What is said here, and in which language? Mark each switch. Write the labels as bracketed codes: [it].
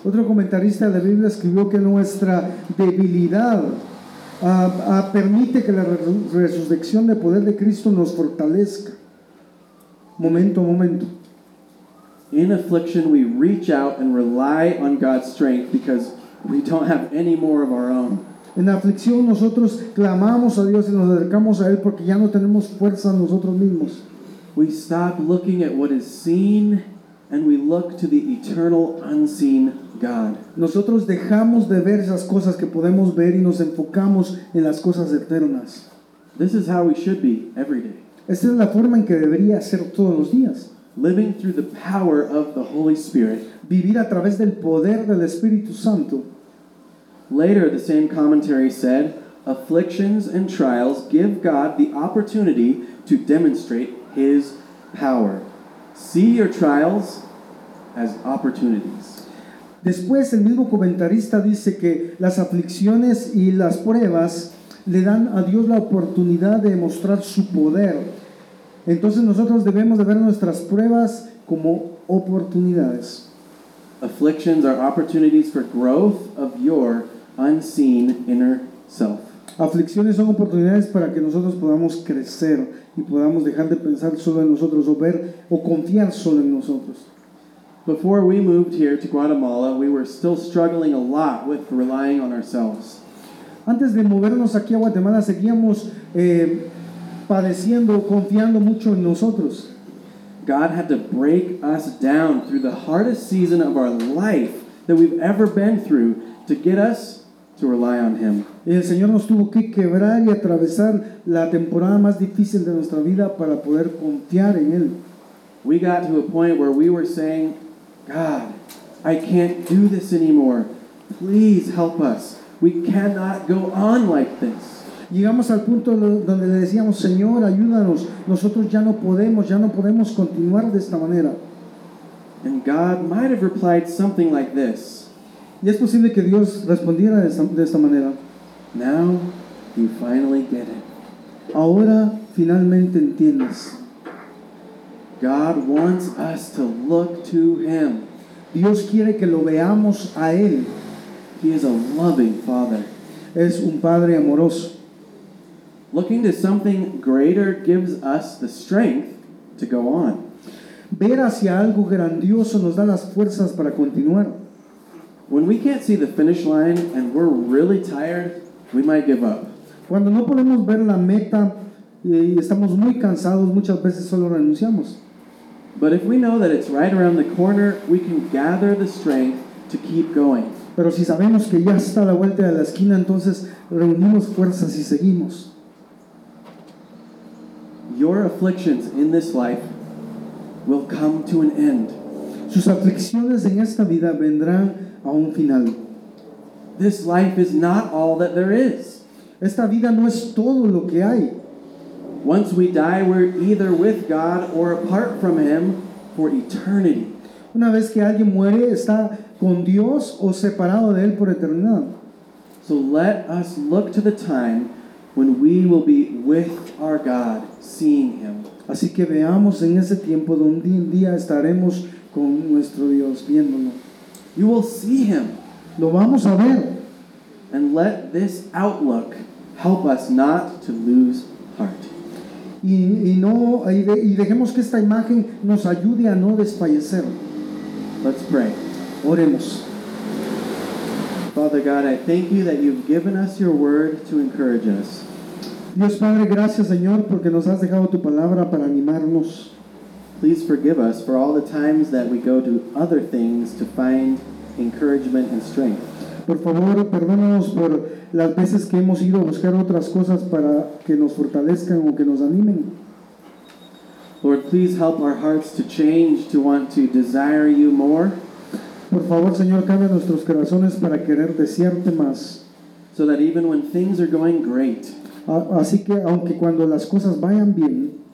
[es] Otro comentarista de la Biblia escribió que nuestra debilidad permite que la resurrección de poder de Cristo nos fortalezca momento a momento. [en] In affliction we reach out and rely on God's strength because we don't have any more of our own. [es] En aflicción nosotros clamamos a Dios y nos acercamos a Él porque ya no tenemos fuerza nosotros mismos. [en] We stop looking at what is seen and we look to the eternal unseen God. [es] Nosotros dejamos de ver esas cosas que podemos ver y nos enfocamos en las cosas eternas. [en] This is how we should be every day. [es] Esta es la forma en que debería ser todos los días. [en] Living through the power of the Holy Spirit. [es] Vivir a través del poder del Espíritu Santo. [en] Later, the same commentary said, afflictions and trials give God the opportunity to demonstrate His power. See your trials as opportunities. [es] Después, el mismo comentarista dice que las aflicciones y las pruebas le dan a Dios la oportunidad de mostrar su poder. Entonces, nosotros debemos de ver nuestras pruebas como oportunidades. [en] Afflictions are opportunities for growth of your unseen inner self. [es] Aflicciones son oportunidades para que nosotros podamos crecer y podamos dejar de pensar solo en nosotros o ver o confiar solo en nosotros. [en] Before we moved here to Guatemala, we were still struggling a lot with relying on ourselves. [es] Antes de movernos aquí a Guatemala, seguíamos padeciendo, confiando mucho en nosotros. [en] God had to break us down through the hardest season of our life that we've ever been through to get us to rely on Him. [es] Y el Señor nos tuvo que quebrar y atravesar la temporada más difícil de nuestra vida para poder confiar en Él. [en] We got to a point where we were saying, God, I can't do this anymore. Please help us. We cannot go on like this. [es] Llegamos al punto donde le decíamos, Señor, ayúdanos. Nosotros ya no podemos continuar de esta manera. [en] And God might have replied something like this. [es] Y es posible que Dios respondiera de esta manera. [en] Now you finally get it. [es] Ahora finalmente entiendes. [en] God wants us to look to Him. [es] Dios quiere que lo veamos a Él. [en] He is a loving Father. [es] Es un Padre amoroso. [en] Looking to something greater gives us the strength to go on. [es] Ver hacia algo grandioso nos da las fuerzas para continuar. [en] When we can't see the finish line and we're really tired, we might give up. [es] Cuando no podemos ver la meta y estamos muy cansados, muchas veces solo renunciamos. [en] But if we know that it's right around the corner, we can gather the strength to keep going. [es] Pero si sabemos que ya está a la vuelta de la esquina, entonces reunimos fuerzas y seguimos. [en] Your afflictions in this life will come to an end. [es] Sus aflicciones en esta vida vendrán a un final. [en] This life is not all that there is. [es] Esta vida no es todo lo que hay. [en] Once we die, we're either with God or apart from Him for eternity. [es] Una vez que alguien muere, está con Dios o separado de Él por eternidad. [en] So let us look to the time when we will be with our God, seeing Him. [es] Así que veamos en ese tiempo donde un día estaremos con nuestro Dios viéndolo. [en] You will see Him. [es] Lo vamos a ver. [en] And let this outlook help us not to lose heart. [es] Y dejemos que esta imagen nos ayude a no desfallecer. [en] Let's pray. [es] Oremos. [en] Father God, I thank you that you've given us your word to encourage us. [es] Dios Padre, gracias Señor porque nos has dejado tu palabra para animarnos. [en] Please forgive us for all the times that we go to other things to find encouragement and strength. [es] Por favor, perdónanos por las veces que hemos ido a buscar otras cosas para que nos fortalezcan o que nos animen. [en] Lord, please help our hearts to change, to want to desire you more. [es] Por favor, Señor, cambia nuestros corazones para querer desearte más. [en] So that even when things are going great, [es] así que aunque cuando las cosas vayan bien,